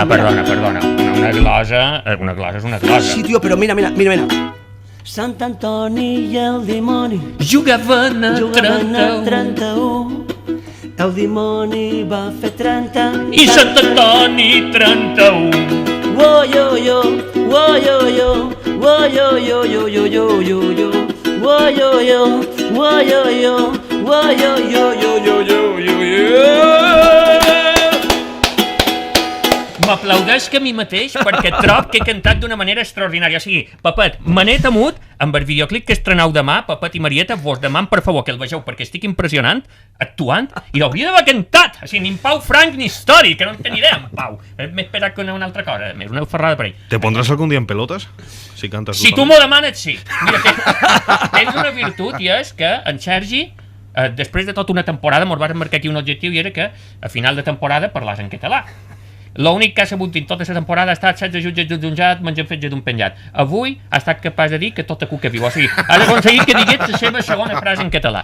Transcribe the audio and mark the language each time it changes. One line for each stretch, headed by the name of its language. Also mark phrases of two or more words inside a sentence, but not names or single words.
Catalan: mira. perdona. Una glosa és una glosa. Sí, tio, però mira. Sant Antoni i el dimoni Jugaven a jugaven a 31 31. El dimoni va fer 30. i Sant Antoni 31. Uoyoyo, uoyoyo, uoyoyoyoyoyoyo, uoyoyo, uoyoyo, uoyoyoyoyoyoyo. M'aplaudeix que a mi mateix perquè trob que he cantat d'una manera extraordinària. O sigui, Pepet, me n'he temut amb el videoclip que estrenau demà, Pepet i Marieta, vos deman per favor que el vegeu perquè estic impressionant, actuant, i l'hauria d'haver cantat. O sigui, ni en Pau Frank ni Story, que no en tenia idea, en Pau. M'he esperat que una altra cosa, més una ferrada per ell.
Spanish: ¿Te pondrás algún día en pelotas? Si cantas
Catalan: Si tu m'ho demanes, sí. Mira, tens una virtut i és que en Sergi, després de tota una temporada, mos va marcar aquí un objectiu i era que a final de temporada parlàs en català. L'únic que ha sabut dir tota la temporada ha estat 16 jutges d'un jutjat, menjant fetge d'un penjat. Avui ha estat capaç de dir que tota cuca viu. O sigui, ha aconseguit que digués la seva segona frase en català.